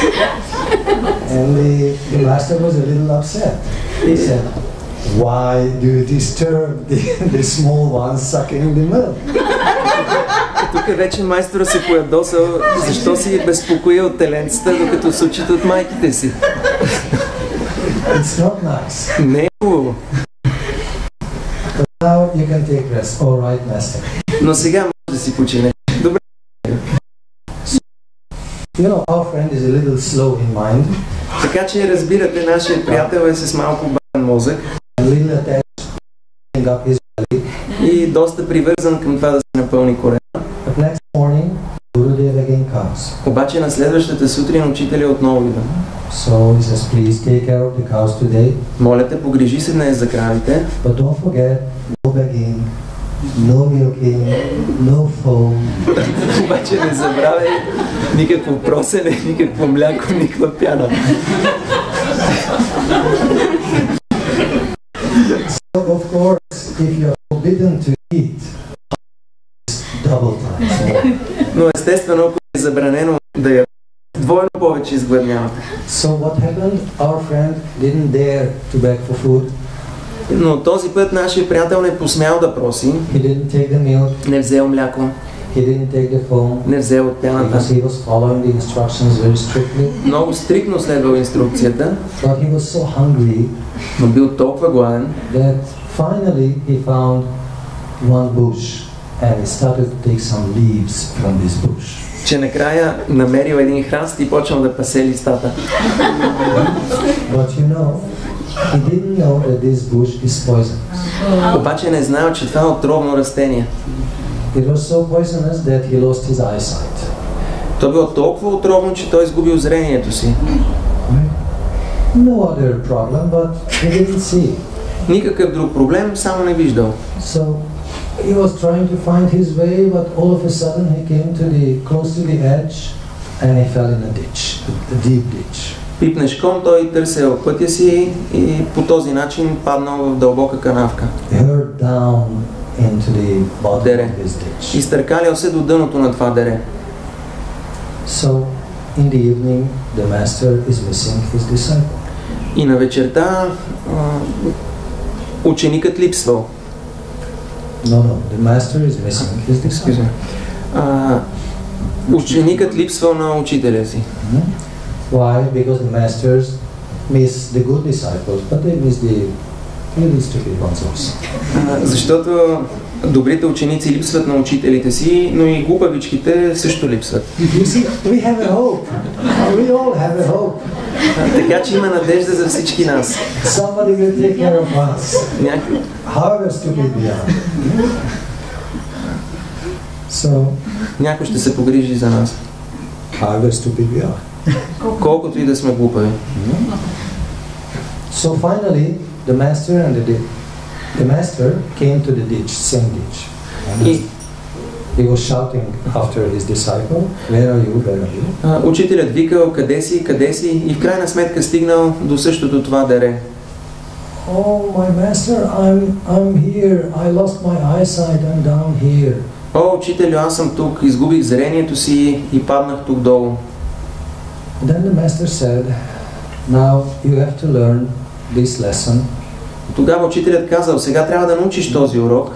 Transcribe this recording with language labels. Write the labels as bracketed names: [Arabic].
[English] And the master was a little upset. He said, why do you disturb the small ones sucking the milk? [Bulgarian] Тук вече майстора се поядосал, защо си безпокои от теленцата, докато сучите от майките си. [English] It's not nice. [Bulgarian] Не е хубаво. [English] Now you can take rest. All right, master. [Bulgarian] Но сега може да си почине. Добре. [English] You know, our friend is a little slow in mind, [Bulgarian] Така че разбирате, нашия приятел е с малко бавен мозък [English] a little attached, filling up his belly. [Bulgarian] и доста привързан към това да се напълни корема. [English] But next morning, Gurudev again comes. [Bulgarian] Обаче на следващата сутрин учителя отново идва. [English] So he says, please take care of the cows today, [Bulgarian] Моля те, погрижи се днес за кравите, [English] but don't forget, no begging, no milking, no foam. [Bulgarian] обаче не забравяй никакво просене, никакво мляко, никаква пяна. [English] So of course, if you're forbidden to eat, it's double time. So, [Bulgarian] Но естествено, ако е забранено да я двойно повече изгладнявате. [English] so what happened? Our friend didn't dare to beg for food. [Bulgarian] Но този път нашия приятел не посмял да проси, [English] He didn't take the milk. [Bulgarian] не взел мляко, [English] He didn't take the foam [Bulgarian] не взел от пяната. [English] because he was following the instructions very strictly. [Bulgarian] Много стриктно следвал инструкцията, [English] But he was so hungry [Bulgarian] но бил толкова гладен, [English] that finally he found one bush and he started to take some leaves from this bush. [Bulgarian] че накрая намерил един храст и почнал да пасе листата. [English] But you know, he didn't know that this bush is poisonous. [Bulgarian] Обаче не знаел, че това е отровно растение. [English] It was so poisonous that he lost his eyesight. [Bulgarian] То било толкова отровно, че той изгубил зрението си. [English] No other problem, but he didn't see. [Bulgarian] Никакъв друг проблем, само не виждал. [English] So he was trying to find his way, but all of a sudden he came to close to the edge and he fell in a ditch, a deep ditch. [Bulgarian] Пипнешком той търсил пътя си и по този начин паднал в дълбока канавка. [English] He hurled down into the bottom [Bulgarian] Дере. [English] of this ditch. [Bulgarian] Изтъркалял се до дъното на това дере. [English] So in the evening, the master is missing his disciple. [Bulgarian] И на вечерта ученикът липсвал. [English] No, the master is missing his disciple. [Bulgarian] Ученикът липсвал на учителя си. [English] Why? Because the masters miss the good disciples, but they miss the little stupid ones also. [Bulgarian] Защото добрите ученици липсват на учителите си, но и глупавичките също липсват. [English] You see, we have a hope. We all have a hope. [Bulgarian] Така че има надежда за всички нас. [English] Somebody will take care of us, [Bulgarian] Някой, [English] however stupid we are. So, [Bulgarian] някой ще се погрижи за нас. [English] however stupid we are. [Bulgarian] Колкото и да сме глупави. [English] So finally, the master and the master came to the ditch, same ditch. [Bulgarian] И [English] He was shouting after his disciple, "Where are you? Where are you?" [Bulgarian] учителят викал къде си и в крайна сметка стигнал до същото това дере. [English] Oh, my master, I'm here. I lost my eyesight. I'm down here. [Bulgarian] О, учителю, аз съм тук, изгубих зрението си и паднах тук долу. [English] Then the master said, "Now you have to learn this lesson [Bulgarian] Тогава учителят казал, сега трябва да научиш този урок,